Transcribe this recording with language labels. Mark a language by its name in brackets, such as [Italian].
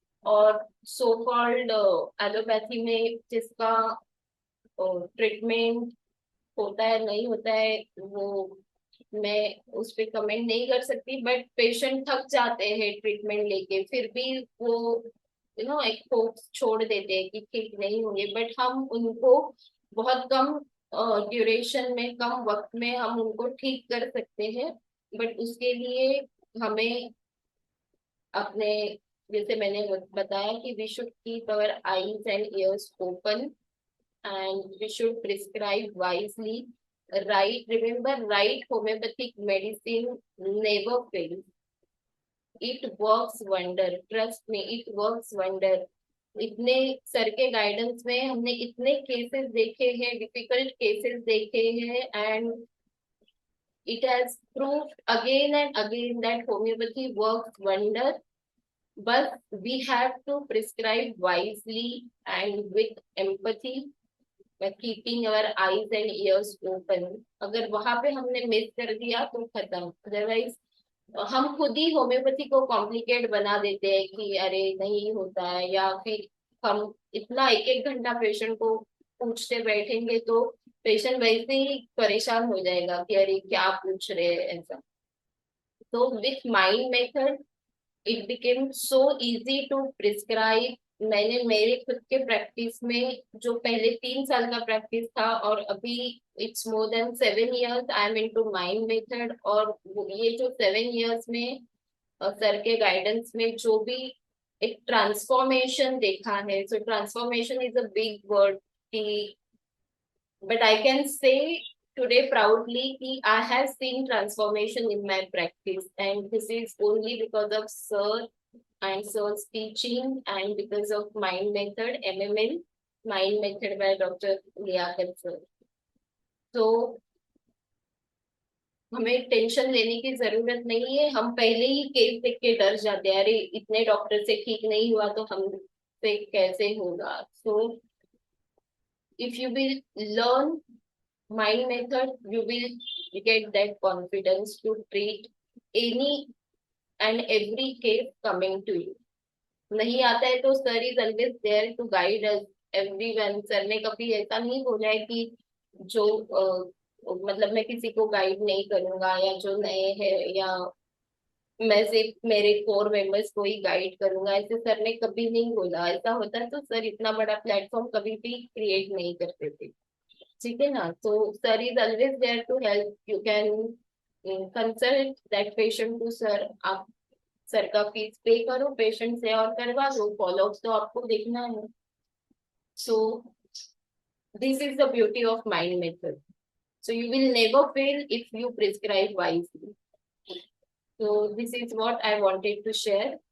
[Hindi] और so called allopathy में जिसका ट्रीटमेंट होता है नहीं होता है वो मैं उस पर कमेंट नहीं कर सकती, बट पेशेंट थक जाते हैं ट्रीटमेंट लेके, फिर भी वो एक होप छोड़ देते हैं कि ठीक नहीं होंगे, बट हम उनको बहुत कम ड्यूरेशन में, कम वक्त में हम उनको ठीक कर सकते हैं। बट उसके लिए हमें अपने, जैसे मैंने बताया कि [English] We should keep our eyes and ears open and we should prescribe wisely. Right, remember, right homeopathic medicine never fails. It works wonder. Trust me, it works wonder. [Hindi] इतने सर के गाइडेंस में हमने इतने केसेस देखे हैं, difficult cases देखे हैं, and [English] it has proved again and again that homeopathy works wonder. But we have to prescribe wisely and with empathy, keeping our eyes and ears open. [Hindi] अगर वहां पे हमने मिस कर दिया तो खत्म। अदरवाइज हम खुद ही होम्योपैथी को कॉम्प्लिकेट बना देते हैं कि अरे नहीं होता है, या फिर हम इतना एक एक घंटा पेशेंट को पूछते बैठेंगे तो पेशेंट वैसे ही परेशान हो जाएगा कि अरे क्या पूछ रहे हैं ऐसा। [English] तो with mind method it became so easy to prescribe. [Hindi] मैंने मेरे खुद के प्रैक्टिस में जो पहले 3 साल का प्रैक्टिस था और अभी [English] It's more than 7 years I am into mind method. [Hindi] और ये जो 7 years में सर के गाइडेंस में जो भी एक ट्रांसफॉर्मेशन देखा है, [English] So transformation is a big word कि, but I can say today proudly ki I have seen transformation in my practice, and this is only because of sir and sir's teaching and because of mind method, MML, mind method by Dr. Liaquat sir. [Hindi] तो हमें tension लेने की जरूरत नहीं है। हम पहले ही case देख के डर जाते हैं, अरे इतने डॉक्टर से ठीक नहीं हुआ तो हम से कैसे होगा। [English] So if you will learn mind method, you will get that confidence to treat any and every case coming to you. [Hindi] नहीं आता है तो [English] sir is always there to guide us everyone. [Hindi] Sir ने कभी ऐसा नहीं बोला है कि जो मतलब मैं किसी को गाइड नहीं करूंगा, या जो नए हैं, या मैं सिर्फ मेरे कोर मेंबर्स को ही गाइड करूंगा, ऐसे सर ने कभी नहीं बोला। ऐसा होता तो सर इतना बड़ा प्लेटफॉर्म कभी भी क्रिएट नहीं करते थे, ठीक है ना। [English] तो sir is always there to help. You can consult that patient to sir. [Hindi] आप सर का फीस पे करो पेशेंट से और करवा दो, फॉलोअप तो आपको देखना है। [English] So this is the beauty of mind method. So you will never fail if you prescribe wisely. So this is what I wanted to share.